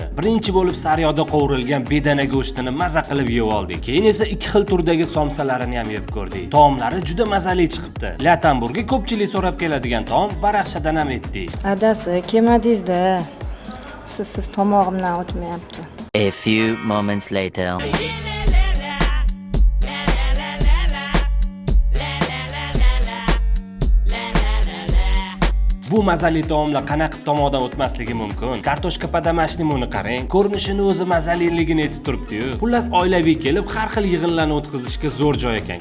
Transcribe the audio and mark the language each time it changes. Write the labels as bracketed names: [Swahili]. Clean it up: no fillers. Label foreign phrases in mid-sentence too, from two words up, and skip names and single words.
[Uzbek] Birinchi bo'lib sariyada qovurilgan bedana go'shtini maza qilib yeb oldik. Keyin esa ikki xil turdagi somsalarini ham yeb ko'rdik. Taomlari juda mazali chiqibdi. La Tamburga ko'pchilik so'rab keladigan taom varaqchadan ham etdik. Adasi, kelmadingiz-da. Siz tomog'imdan o'tmayapti. [English] A few moments later. [Uzbek] Bu mazali taomlar qanaqa tomoqdan o'tmasligi mumkin? Kartoshka padamashni qarang, ko'rinishini o'zi mazaliligini aytib turibdi-yu. Xullas oilaviy kelib, har xil yig'inlarni o'tkazishga zo'r joy ekan.